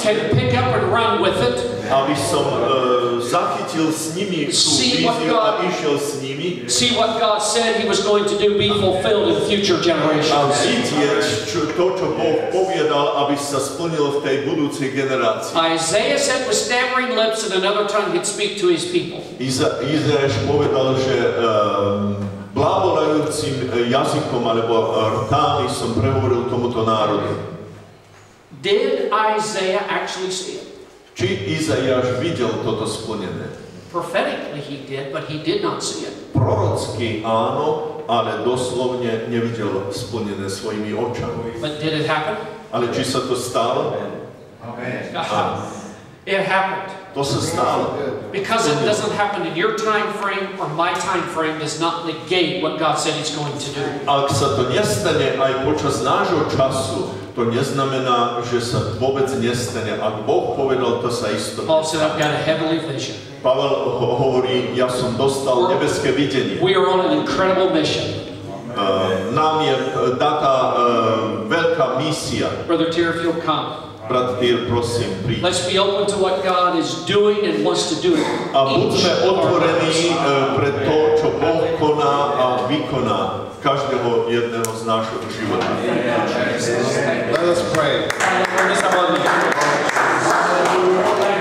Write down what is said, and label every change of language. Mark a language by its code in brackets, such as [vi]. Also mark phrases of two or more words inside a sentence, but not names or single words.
[en] can pick up and run with it. [sk] aby som zachytil s nimi tú víziu a išiel s nimi [en] See what God said He was going to do be fulfilled in future [sk] a [en] generations. [sk] vidieť to, čo Boh povedal, aby sa splnilo v tej budúcej generácii. [en] Isaiah said with stammering lips and another tongue he'd speak to his people. [sk] Izajáš povedal, že blábolajúcim jazykom alebo rtami som prehovoril tomuto národu. [en] Did Isaiah actually see it? [sk] Či Izajáš videl toto splnené? [en] Prophetically he did, but he did not see it. [sk] Prorocky áno, ale doslovne nevidel splnené svojimi očami. [en] But did it happen? [sk] Ale či sa to stalo? [en] It happened. [sk] To sa stalo. [en] Because it doesn't happen in your time frame or my time frame does not negate what God said He's going to do. [sk] Ak sa to nestane aj počas nášho času, to neznamená, že sa vôbec nestane. Ak Boh povedal, to sa isto [en] Paul said, I've [sk] nestane. [en] got a heavenly vision. [sk] Pavel hovorí, ja som dostal nebeské videnie. [en] We are on an incredible mission. [sk] nám je datá veľká misia. [en] Brother Tier, if you'll come. [sk] Brat Tier, prosím, príď. [en] Let's be open to what God is doing and wants to do. [sk] A buďme otvorení pre to, čo Boh koná a vykoná každého jedného z nášho života. [en] Let us pray.